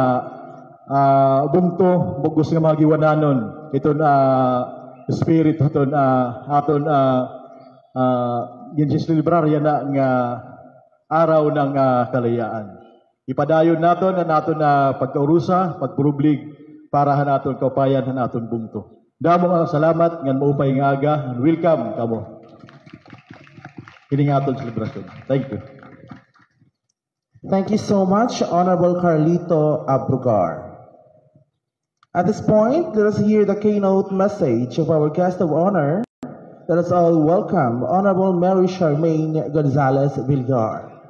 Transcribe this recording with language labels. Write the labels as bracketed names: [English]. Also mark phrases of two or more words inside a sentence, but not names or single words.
[Waray] bungto, bugos nga mga giwananon ito spirit aton aton ginsilibrar yan na nga [Filipino] araw ng kalayaan. [Waray] Ipadayon naton ang aton pagkaurusa, pagpurublig para naton kaupayan naton bungto. Damo nga salamat ngan maupay nga aga [English] and welcome [Waray] kamo. Kini nga aton celebration. [English] Thank you. Thank you so much, Honorable Carlito Abrugar. At this point, let us hear the keynote message of our guest of honor. Let us all welcome Honorable Mary Charmaine Gonzalez Villar.